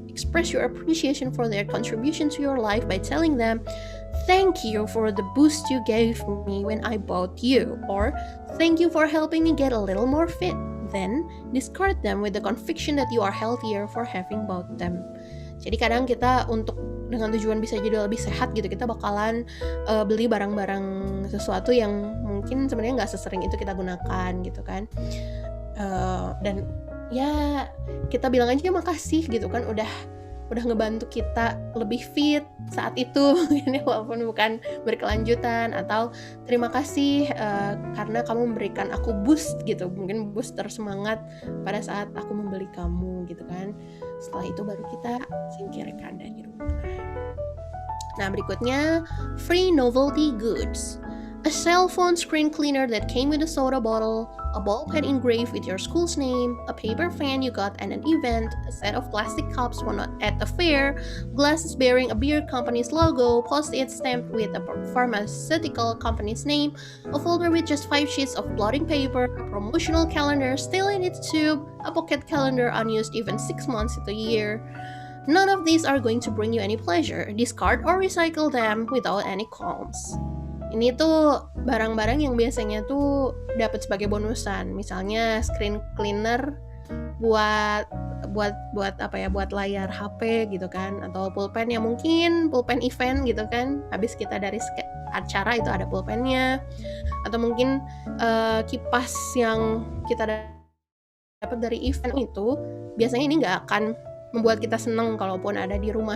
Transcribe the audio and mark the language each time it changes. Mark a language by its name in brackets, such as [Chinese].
[English] Express your appreciation for their contribution to your life by telling them, "Thank you for the boost you gave me when I bought you," or "Thank you for helping me get a little more fit." Then, discard them with the conviction that you are healthier for having bought them. [Indonesian] Jadi kadang kita untuk dengan tujuan bisa jadi lebih sehat gitu, kita bakalan beli barang-barang sesuatu yang mungkin sebenarnya nggak sesering itu kita gunakan gitu kan. Dan ya kita bilang aja makasih gitu kan, udah ngebantu kita lebih fit saat itu ini walaupun bukan berkelanjutan, atau terima kasih karena kamu memberikan aku boost gitu, mungkin booster semangat pada saat aku membeli kamu gitu kan. Setelah itu baru kita singkirkan dari rumah. Nah, berikutnya free novelty goods. [English] A cell phone screen cleaner that came with a soda bottle, a ball pen engraved with your school's name, a paper fan you got at an event, a set of plastic cups won at a fair, glasses bearing a beer company's logo, post-it stamped with a pharmaceutical company's name, a folder with just 5 sheets of blotting paper, a promotional calendar still in its tube, a pocket calendar unused even 6 months into a year. None of these are going to bring you any pleasure. Discard or recycle them without any qualms. [Indonesian] Ini tuh barang-barang yang biasanya tuh dapat sebagai bonusan. Misalnya screen cleaner buat apa ya, buat layar HP gitu kan, atau pulpen yang mungkin pulpen event gitu kan. Habis kita dari acara itu ada pulpennya, atau mungkin kipas yang kita dapat dari event itu biasanya ini nggak akan membuat kita seneng kalaupun ada di rumah.